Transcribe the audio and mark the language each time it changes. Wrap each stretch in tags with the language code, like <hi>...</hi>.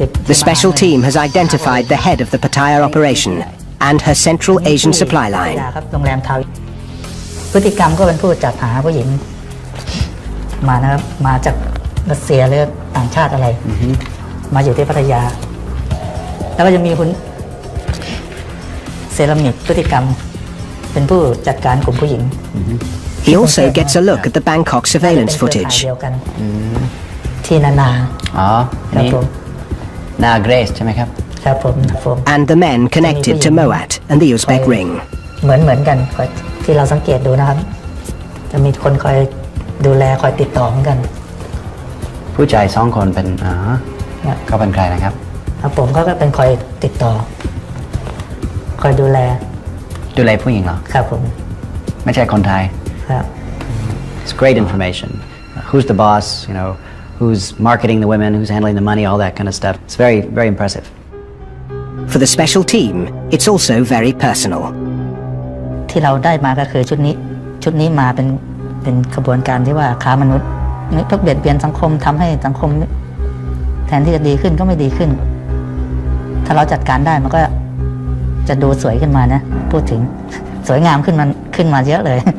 <en>The special team has identified the head of the Pattaya operation and her Central Asian supply line.</en> <th>ครับโรงแรมทาวพฤติกรรมก็เป็นผู้จัดหาผู้หญิงมานะครับมาจากรัสเซียหรือต่างชาติอะไรมาอยู่ที่พัทยาแล้วก็จะมีคุณเซรามิกพฤติกรรมเป็นผู้จัดการกลุ่มผู้หญิง</th> <en>He also gets a look at the Bangkok surveillance footage.</en> <th>เดียวกันที่นา อ๋อครับผมนาเกรซใช่ไหมครับ ครับผม</th> <en>And the men connected to Moat and the Uzbek ring.</en> <th>เหมือนกันที่เราสังเกตดูนะครับจะมีคนคอยดูแลคอยติดต่อเหมือนกัน ผู้ชายสองคนเป็นเขาเป็นใครนะครับ ครับผมก็เป็นคอยติดต่อคอยดูแล ผู้หญิงเหรอ ครับผม ไม่ใช่คนไทย ครับ</th> <en>It's great information. Who's the boss? You know, who's marketing the women? Who's handling the money? All that kind of stuff. It's very, very impressive. For the special team, it's also very personal.</en> <th>ที่เราได้มาก็คือชุดนี้มาเป็นขบวนการที่ว่าค้ามนุษย์พวกเบียดเบียนสังคมทำให้สังคมแทนที่จะดีขึ้นก็ไม่ดีขึ้นถ้าเราจัดการได้มันก็จะดูสวยขึ้นมานะพูดถึงสวยงามขึ้นมาเยอะเลย</th>